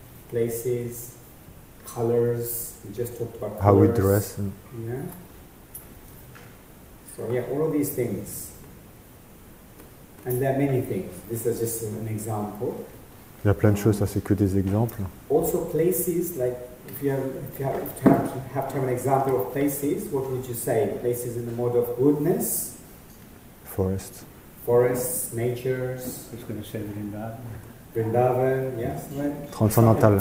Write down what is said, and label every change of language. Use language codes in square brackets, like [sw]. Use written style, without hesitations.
[en] places, colors, we just talked about how we dress. Yeah. So all of these things. And there are many things. This is just an example. [fr] Il y a plein de choses, ça c'est que des exemples. [en] Also places, like if you have to have an example of places, what would you say? Places in the mode of goodness? Forests, natures. I was going to say Vrindavan. Vrindavan, yes. Right? Transcendental.